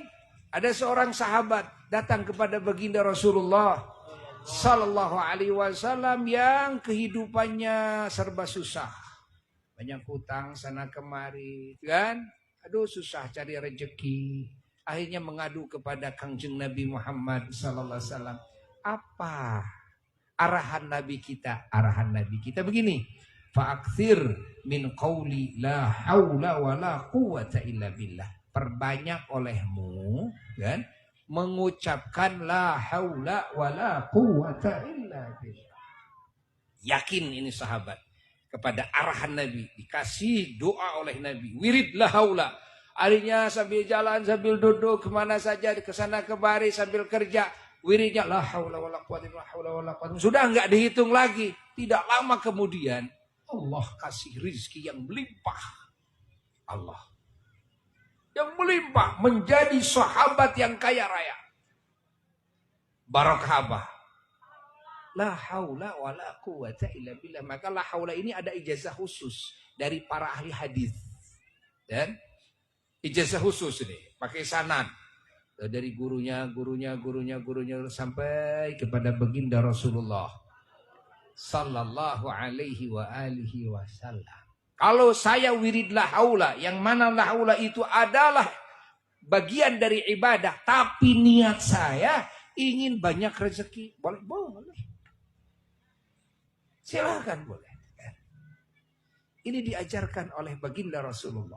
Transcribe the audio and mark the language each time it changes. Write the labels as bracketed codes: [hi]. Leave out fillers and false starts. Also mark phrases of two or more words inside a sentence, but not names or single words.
[id] Ada seorang sahabat datang kepada baginda Rasulullah [ar] صلى الله عليه وسلم [id] yang kehidupannya serba susah, banyak hutang sana kemari, kan? Aduh susah cari rezeki. Akhirnya mengadu kepada Kangjeng Nabi Muhammad [ar] صلى الله عليه وسلم. [id] Apa arahan Nabi kita? Arahan Nabi kita begini. [ar] فأكثر من قول لا حول ولا قوة إلا بالله. [id] Perbanyak olehmu, kan? Mengucapkan [ar] لا حول ولا قوة إلا بالله. [id] Yakin ini sahabat kepada arahan Nabi, dikasih doa oleh Nabi, wirid [ar] لا حول. [id] Harinya sambil jalan, sambil duduk kemana saja, kesana kemari sambil kerja, wiridnya [ar] لا حول ولا قوة إلا بالله. [id] Sudah enggak dihitung lagi. Tidak lama kemudian Allah kasih rizki yang melimpah. Allah yang melimpah, menjadi sahabat yang kaya raya. Barakah. [ar] لا حول ولا قوة إلا بالله. [id] Maka [ar] لا حول [id] ini ada ijazah khusus dari para ahli hadis. Dan ijazah khusus ini pakai sanad dari gurunya sampai kepada baginda Rasulullah [ar] صلى الله عليه وعلى آله وسلم. [id] Kalau saya wirid [ar] لا حول, [id] yang mana [ar] لا حول [id] itu adalah bagian dari ibadah, tapi niat saya ingin banyak rezeki, boleh. Silakan boleh. Ini diajarkan oleh baginda Rasulullah.